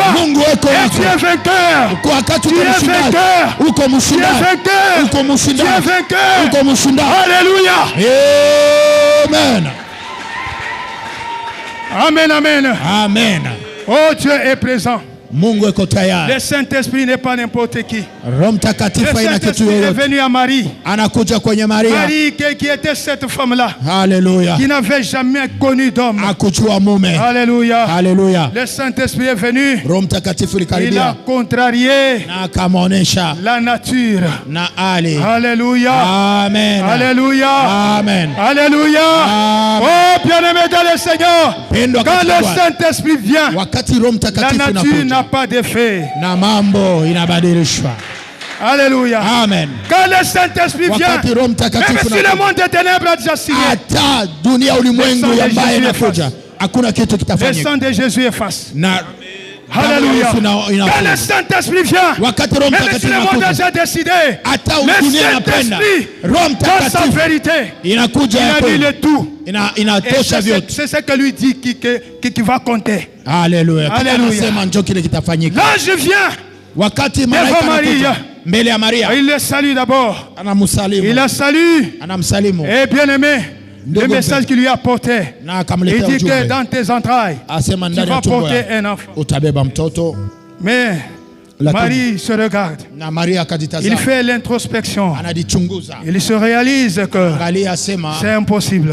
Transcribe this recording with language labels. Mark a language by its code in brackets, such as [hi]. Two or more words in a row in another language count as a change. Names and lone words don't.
[fr] Et tu es vainqueur. Tu es vainqueur. Tu es vainqueur. Alléluia. Amen. Amen, amen. Amen. Oh, Dieu est présent. [sw] Mungu eko tayari. [fr] Le Saint-Esprit n'est pas n'importe qui. [sw] Roho Mtakatifu haina kitu [fr] est [sw] yoyote. [fr] venu à Marie. [sw] Anakuja kwenye Maria. [fr] Marie qui était cette femme-là. Alléluia. Qui n'avait jamais connu d'homme. [sw] Akujua mume. [fr] Alléluia. Alléluia. Le Saint-Esprit est venu. [sw] Roho Mtakatifu likaribia. [fr] Il a contrarié [sw] na akamuonesha [fr] la nature. [sw] Na ali. [fr] Alléluia. Amen. Alléluia. Amen. Alléluia. Amen. Oh, bien-aimé dans le Seigneur. Quand le Saint-Esprit vient, [sw] wakati Roho Mtakatifu [fr] la nature n'a pas d'effet. [sw] Na mambo inabadilishwa. [fr] Alléluia. Amen. Quand le Saint-Esprit vient, même si le monde des ténèbres a déjà signé, [sw] hata dunia ulimwengu ya mbaya inakuja, hakuna kitu kitafanyika. [fr] Le sang de Jésus efface. [sw] Na [fr] Alléluia. Quand le Saint-Esprit vient, même si le monde a déjà décidé, le Saint-Esprit dans sa vérité, il a dit le tout. C'est ce que lui dit qui va compter. Alléluia. Alléluia. L'ange vient devant Marie. [sw] Mbele ya Maria. [fr] Il le salue d'abord. Il la salue. [sw] Anamsalimu. [fr] Et bien aimé, le message qu'il lui a porté, il dit que dans tes entrailles, tu vas porter un enfant. Mais Marie se regarde. Il fait l'introspection. Il se réalise que c'est impossible.